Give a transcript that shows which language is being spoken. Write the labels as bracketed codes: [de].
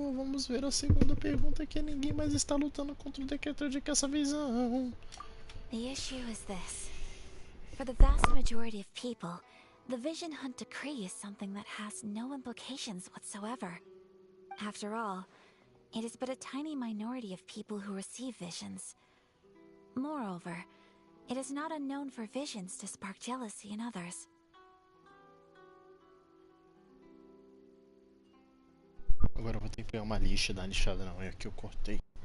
[pt] Vamos ver a segunda pergunta, que ninguém mais está lutando contra o decreto de caça visão. [en] The issue is this. For the vast majority of people, the Vision Hunt Decree is something that has no implications whatsoever. After all, it is but a tiny minority of people who receive visions. Moreover, it is not unknown for visions to spark jealousy in others. [pt] Agora eu vou ter que pegar uma lixa, dar uma lixada na unha que eu cortei.